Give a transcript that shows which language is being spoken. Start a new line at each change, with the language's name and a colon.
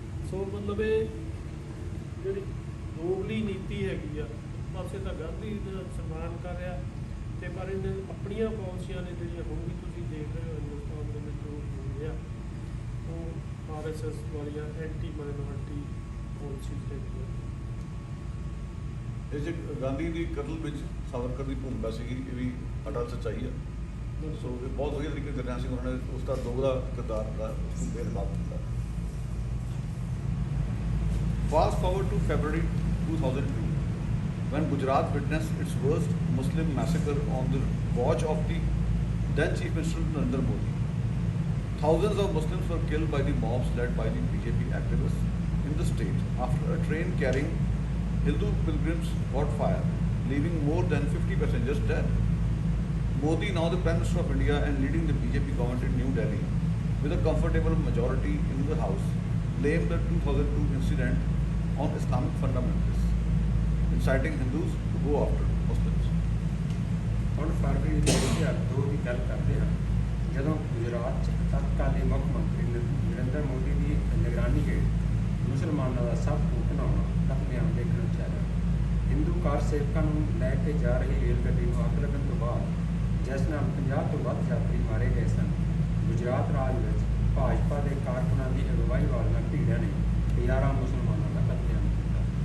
Punjabi: ਸੋ ਮਤਲਬ ਇਹ ਜਿਹੜੀ ਦੋਗਲੀ ਨੀਤੀ ਹੈਗੀ ਆ, ਪਾਸੇ ਤਾਂ ਗਾਂਧੀ ਦਾ ਸਨਮਾਨ ਕਰ ਰਿਹਾ ਤੇ ਪਰ ਇਹਨੇ ਆਪਣੀਆਂ ਪਾਲਿਸੀਆਂ ਨੇ ਜਿਹੜੀਆਂ ਹੁਣ ਵੀ ਤੁਸੀਂ ਦੇਖ ਰਹੇ ਹੋ ਹਿੰਦੁਸਤਾਨ ਦੇ ਵਿੱਚ ਜੋ ਹੋ ਰਿਹਾ ਉਹ RSS ਵਾਲੀਆਂ
English: anti minority policies
Punjabi: ਹੈਗੀਆਂ। ਇਹ ਜੇ ਗਾਂਧੀ ਦੀ ਕਤਲ ਵਿੱਚ ਸਾਵਰਕਰ ਦੀ ਭੂਮਿਕਾ ਸੀਗੀ, ਇਹ ਵੀ ਅਟਲ ਸੱਚਾਈ ਆ। ਸੋ ਇਹ ਬਹੁਤ ਵਧੀਆ ਤਰੀਕੇ ਗੁਰਨਾਮ ਸਿੰਘ ਉਹਨਾਂ ਨੇ ਉਸ ਦਾ ਦੋਗਲਾ ਕਿਰਦਾਰ ਦਾ ਉਸਨੂੰ ਬੇਨਕਾਬ ਕੀਤਾ।
English: Fast forward to February 2002, when Gujarat witnessed its worst Muslim massacre on the watch of the then Chief Minister Narendra Modi. Thousands of Muslims were killed by the mobs led by the BJP activists in the state after a train carrying Hindu pilgrims caught fire, leaving more than 50 passengers dead. Modi, now the Prime Minister of India and leading the BJP government in New Delhi, with a comfortable majority in the House, blamed the 2002 incident on Islamic fundamentalists, inciting Hindus to go after Muslims.
Punjabi: ਹੁਣ ਫਰਵਰੀ 2002 ਦੀ ਗੱਲ ਕਰਦੇ ਹਾਂ, ਜਦੋਂ ਗੁਜਰਾਤ 'ਚ ਤਤਕਾਲੀ ਮੁੱਖ ਮੰਤਰੀ ਨਰਿੰਦਰ ਮੋਦੀ ਦੀ ਨਿਗਰਾਨੀ ਹੇਠ ਮੁਸਲਮਾਨਾਂ ਦਾ ਸਭ ਤੋਂ ਘਿਨਾਉਣਾ ਕਤਲੇਆਮ ਦੇਖਣ ਨੂੰ ਚਾਹਿਆ। ਹਿੰਦੂ ਕਾਰ ਸੇਵਕਾਂ ਨੂੰ ਲੈ ਕੇ ਜਾ ਰਹੀ ਰੇਲ ਗੱਡੀ ਨੂੰ ਅੱਗ ਲੱਗਣ ਤੋਂ ਬਾਅਦ, ਜਿਸ ਨਾਲ 50 ਤੋਂ ਵੱਧ ਯਾਤਰੀ ਮਾਰੇ ਗਏ ਸਨ, ਗੁਜਰਾਤ ਰਾਜ ਵਿੱਚ ਭਾਜਪਾ ਦੇ ਕਾਰਕੁਨਾਂ ਦੀ ਅਗਵਾਈ ਵਾਲੀਆਂ ਭੀੜਾਂ ਨੇ ਹਜ਼ਾਰਾਂ ਮੁਸਲਮਾਨਾਂ ਦਾ ਕਤਲੇਆਮ ਕੀਤਾ।